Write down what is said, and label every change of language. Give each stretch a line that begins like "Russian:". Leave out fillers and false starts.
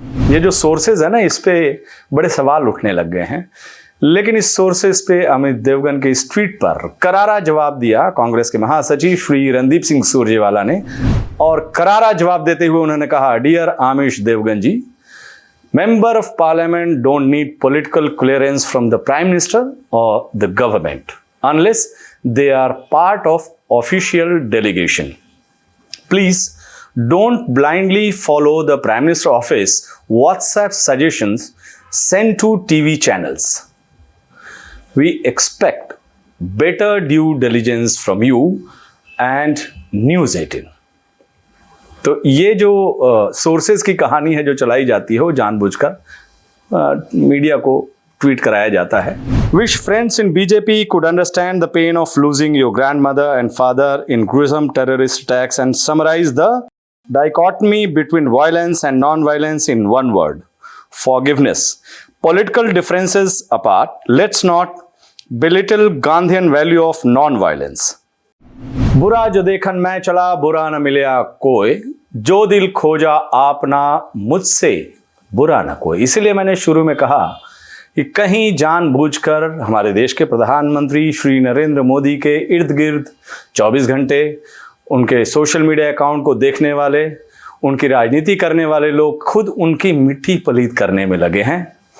Hindi: ये जो सोर्सेज है ना, इस पे बड़े सवाल उठने लग गए हैं, लेकिन इस सोर्सेज पे अमित देवगन के इस ट्वीट पर करारा जवाब दिया कांग्रेस के महासचिव श्री रणदीप सिंह सुरजेवाला ने। और करारा जवाब देते हुए उन्होंने कहा,
English: Dear Amish Devgan ji, member of parliament don't need political clearance from the prime minister और the government unless they are part of official delegation. Please don't blindly follow the Prime Minister office WhatsApp suggestions sent to TV channels. We expect better due diligence from you and News 18.
Hindi: तो ये जो sources की कहानी है जो चलाई जाती है, वो जानबूझकर मीडिया को ट्वीट कराया जाता है।
English: Wish friends in BJP could understand the pain of losing your grandmother and father in gruesome terrorist attacks and summarize the dichotomy between violence and non-violence in one word: forgiveness. Political differences apart, let's not belittle Gandhian value of non-violence.
Hindi: बुरा जो देखन मैं चला, बुरा न मिलया कोई, जो दिल खोजा आपना मुझसे बुरा न कोई। इसलिए मैंने शुरू में कहा कि कहीं जानबूझकर हमारे देश के प्रधानमंत्री श्री नरेंद्र मोदी के इर्द गिर्द 24 घंटे उनके सोशल मीडिया अकाउंट को देखने वाले, उनकी राजनीति करने वाले लोग खुद उनकी मिट्टी पलीत करने में लगे हैं।